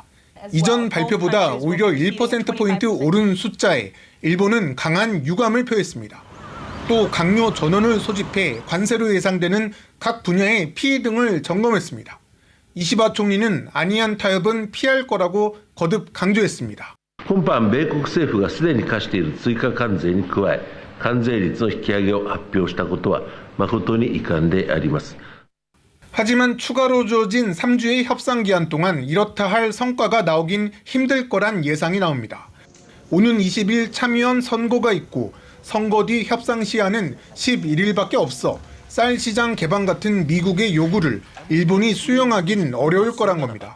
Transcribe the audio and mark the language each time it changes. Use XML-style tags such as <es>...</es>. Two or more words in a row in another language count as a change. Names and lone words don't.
<ko>이전 발표보다 오히려 1%포인트 오른 숫자에 일본은 강한 유감을 표했습니다. 또 강요 전원을 소집해 관세로 예상되는 각 분야의 피해 등을 점검했습니다. 이시바 총리는 아니안 타협은 피할 거라고 거듭 강조했습니다.</ko> <ja>今般米国政府がすでに課している追加関税に加え、関税率の引き上げを発表したことは誠に遺憾であります。</ja> <ko>하지만 추가로 주어진 3주의 협상 기한 동안 이렇다 할 성과가 나오긴 힘들 거란 예상이 나옵니다. 오는 20일 참의원 선거가 있고 선거 뒤 협상 시한은 11일밖에 없어 쌀 시장 개방 같은 미국의 요구를 일본이 수용하긴 어려울 거란 겁니다.</ko>